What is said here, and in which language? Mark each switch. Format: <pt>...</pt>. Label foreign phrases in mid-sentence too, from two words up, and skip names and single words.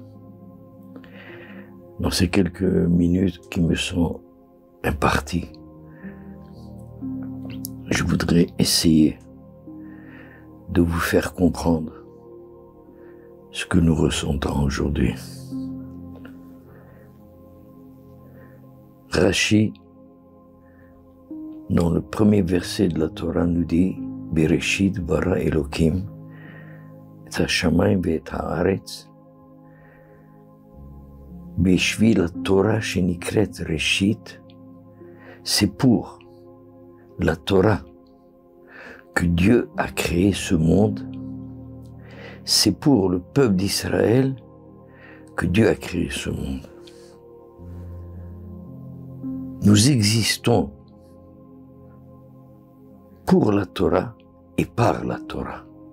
<fr>Dans ces quelques minutes qui me sont imparties, je voudrais essayer de vous faire comprendre ce que nous ressentons aujourd'hui. Rashi, dans le premier verset de la Torah, nous dit «</fr> <he>בראשית ברא אלוהים את השמים ואת הארץ בשביל התורה שנקראת ראשית</he> <fr>» c'est pour la Torah que Dieu a créé ce monde, c'est pour le peuple d'Israël que Dieu a créé ce monde. Nous existons pour la Torah et par la Torah.</fr>